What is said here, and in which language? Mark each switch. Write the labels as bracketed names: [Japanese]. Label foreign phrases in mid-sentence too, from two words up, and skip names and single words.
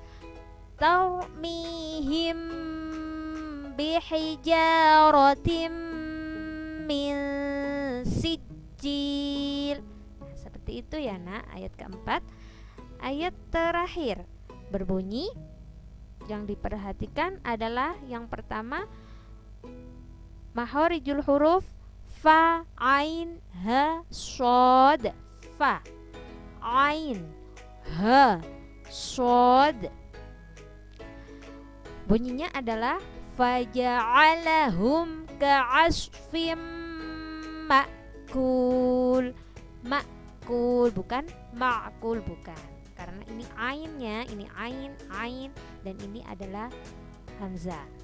[Arabic] ترميهم بحجارة من سجيل. [Indonesian] Nah, seperti itu ya nak, ayat keempat. Ayat terakhir berbunyi, yang diperhatikan adalah yang pertama [Arabic] مخارج الحروف [Indonesian] fa, ain, ha, shod. Fa, ain, ha, shod. Bunyinya adalah [Arabic] فجعلهم كعصف مأكول. [Indonesian] Ma'kul bukan ma'kul, bukan. Karena ini ainnya, ini ain, dan ini adalah hamzah.